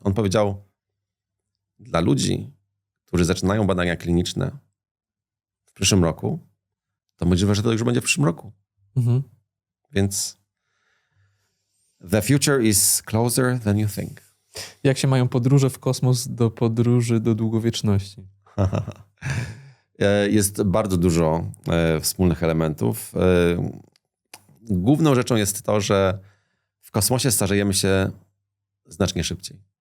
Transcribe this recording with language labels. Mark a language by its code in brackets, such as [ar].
[pl] On powiedział, dla ludzi, którzy zaczynają badania kliniczne w przyszłym roku, to możliwe, że to już będzie w przyszłym roku. Więc [en] the future is closer than you think. [pl] Jak się mają podróże w kosmos do podróży do długowieczności? Jest bardzo dużo wspólnych elementów. Główną rzeczą jest to, że w kosmosie starzejemy się znacznie szybciej.